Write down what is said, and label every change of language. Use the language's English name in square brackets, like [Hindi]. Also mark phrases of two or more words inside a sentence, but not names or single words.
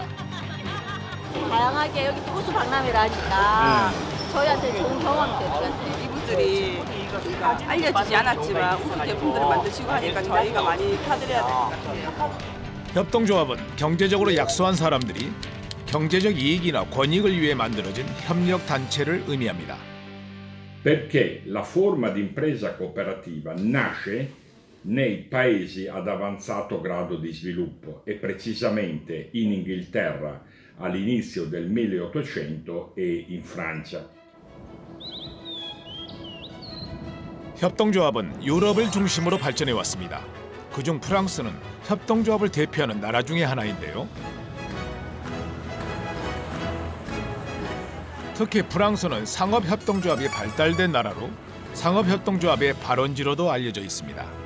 [Korean] 다양하게 여기 호수 박람회를 하니까 저희한테 좋은 경험이 될 것 같아요. 이분들이 알려지지 않았지만 우수 제품들을 만드시고 하니까 저희가 많이 타드려야 될 것 같아요. 협동조합은 경제적으로 약소한 사람들이 경제적 이익이나 권익을 위해 만들어진 협력 단체를 의미합니다. [Italian] Perché la forma di impresa cooperativa nasce nei paesi ad avanzato grado di sviluppo e precisamente in Inghilterra all'inizio del 1800 e in Francia. [Korean] 협동조합은 유럽을 중심으로 발전해 왔습니다. 그중 프랑스는 협동조합을 대표하는 나라 중에 하나인데요. 특히 프랑스는 상업협동조합이 발달된 나라로 상업협동조합의 발원지로도 알려져 있습니다.